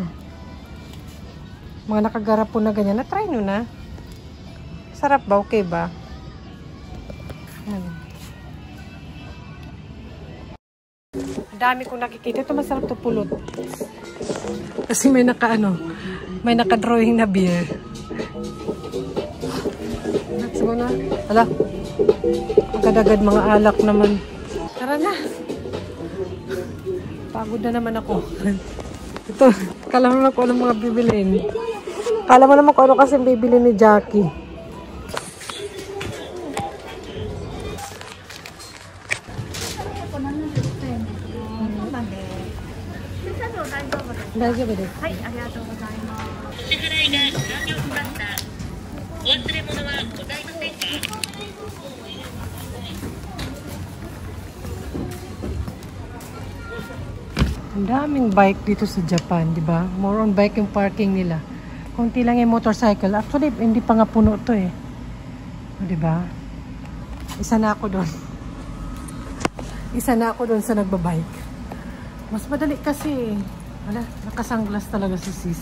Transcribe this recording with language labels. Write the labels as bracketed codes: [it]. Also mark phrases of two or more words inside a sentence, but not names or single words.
[tl] Mga nakagarap po na ganyan. Na-try nyo na. Sarap ba? Okay ba? Ang dami kong nakikita. Ito masarap to pulot. Kasi may may naka-drawing na beer. [en] Let's go [tl] na. Hala. Agad-agad mga alak naman. Tara na. Pagod na naman ako. Ito, kala mo naman kung anong mga bibilin. Kala mo naman kung ano kasi bibilin ni Jackie. [ja] 大丈夫です. はい、ありがとうございます. 支払いが完了しました。お忘れ物はございませんか? [tl] Ang daming bike dito sa Japan, di ba? [en] More on bike [tl] yung parking nila. Kunti lang yung motorcycle. Actually, hindi pa nga puno to eh. Di ba? Isa na ako doon. Isa na ako doon sa nagbabike. Mas madali kasi. Wala, nakasunglass talaga si sis.